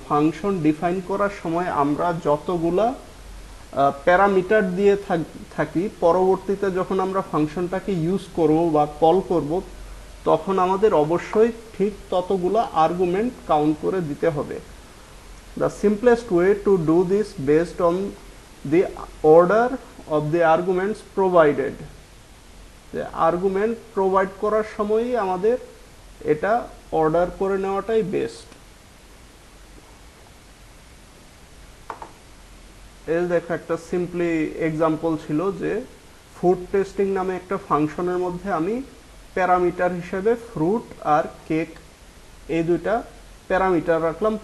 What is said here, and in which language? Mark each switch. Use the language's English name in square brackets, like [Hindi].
[Bangla] Function define করার সময় আমরা যতগুলা প্যারামিটার দিয়ে থাকি, পরবর্তীতে যখন আমরা ফাংশনটাকে ইউজ করব বা কল করব, তখন আমাদের অবশ্যই ঠিক ততগুলা আর্গুমেন্ট কাউন্ট করে দিতে হবে। [English] The simplest way to do this based on the order of the arguments provided. [Bangla] যে আর্গুমেন্ট প্রোভাইড করার সময়ই আমাদের এটা অর্ডার করে নেওয়াটাই বেস্ট। এই দেখো একটা সিম্পলি এক্সাম্পল ছিল যে ফুড টেস্টিং নামে একটা ফাংশনের মধ্যে আমি প্যারামিটার হিসেবে ফ্রুট আর কেক এই দুইটা প্যারামিটার রাখলাম।